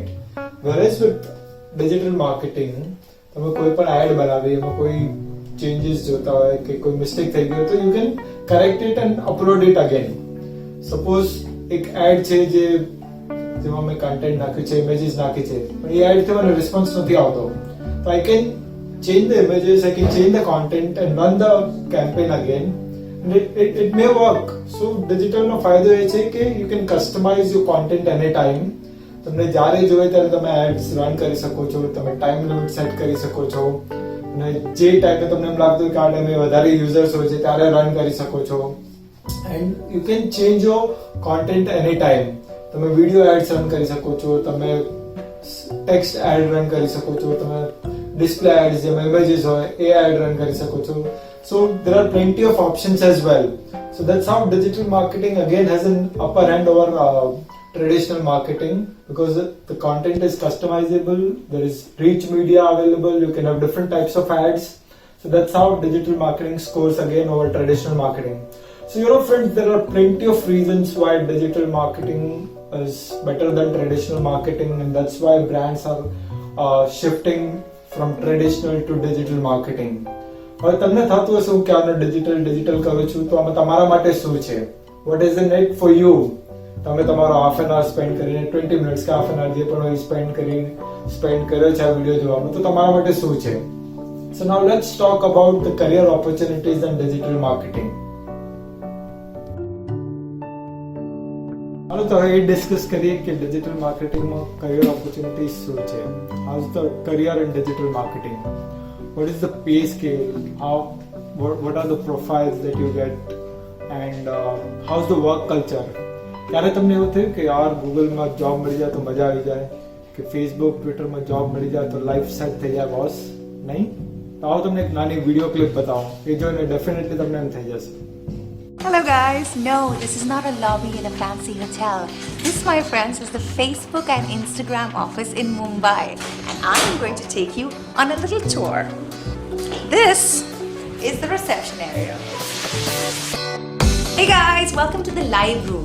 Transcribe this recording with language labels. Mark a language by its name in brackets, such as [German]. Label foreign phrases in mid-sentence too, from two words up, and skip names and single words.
[English] whereas with digital marketing [Gujarati] તમે કોઈ પણ એડ બનાવી એમાં કોઈ ચેન્જીસ જોતા હોય કે કોઈ મિસ્ટેક થઈ ગઈ તો [English] you can correct it and upload it again. [Gujarati] સપોઝ એક એડ છે જેમાં મેં કન્ટેન્ટ નાખ્યું છે, ઇમેજીસ નાખી છે, પણ એ એડથી મને રિસ્પોન્સ નથી આવતો, તો [English] I can change the images, I can change the content and run the campaign again and it may work. So digital [Gujarati] નો ફાયદો એ છે કે [English] you can customize your content anytime. [Gujarati] તમને જ્યારે જોઈએ ત્યારે તમે એડ્સ રન કરી શકો છો, તમે ટાઈમ લિમિટ સેટ કરી શકો છો અને જે ટાઈમે તમને એમ લાગતું કે આ ટાઈમે વધારે યુઝર્સ હોય છે ત્યારે રન કરી શકો છો. [English] and you can change your content anytime. [Gujarati] તમે વિડિયો એડ્સ રન કરી શકો છો, તમે ટેક્સ્ટ એડ રન કરી શકો છો, તમે ડિસ્પ્લે એડ્સ જેમ ઇમેજીસ હોય એ એડ રન કરી શકો છો. [English] So there are plenty of options as well. So that's how digital marketing again has an upper hand over traditional marketing, because the content is customizable, there is rich media available, you can have different types of ads. So that's how digital marketing scores again over traditional marketing. So friends, there are plenty of reasons why digital marketing is better than traditional marketing, and that's why brands are shifting from traditional to digital marketing. [Gujarati] હવે તમને થતું હશે કે આનો ડિજિટલ કરું છું તો આમાં તમારા માટે શું છે? [English] What is in it for you? [Gujarati] તમે તમારો [English] half an hour [Gujarati] સ્પેન્ડ કરીને 20 મિનિટ્સ કે [English] half an hour [Gujarati] જે પણ હોય સ્પેન્ડ કર્યો છે આ વિડીયો જોવામાં, તો તમારા માટે શું છે? [English] So now let's talk about the career opportunities in digital marketing. [Gujarati] હાલો તો હવે એ ડિસ્કસ કરીએ કે ડિજિટલ માર્કેટિંગમાં [English] career opportunities [Gujarati] શું છે. [English] How is the career in digital marketing? What is the pay scale? What are the profiles that you get? And how's the work culture? [Gujarati] ક્યારે તમને એવું થયું કે યાર ગૂગલમાં જોબ મળી જાય તો મજા આવી જાય, કે ફેસબુક ટ્વિટરમાં જોબ મળી જાય તો [English] life set [Gujarati] થઈ જાય બોસ? નહીં? તો આવો તમને એક નાની વિડીયો ક્લિપ બતાવો, એ જોઈને ડેફિનેટલી તમને એમ થઈ જશે. [English] Hello guys, no, this is not a lobby in a fancy hotel. This, my friends, is the Facebook and Instagram office in Mumbai, and I am going to take you on a little tour. This is the reception area. Hey guys, welcome to the live room.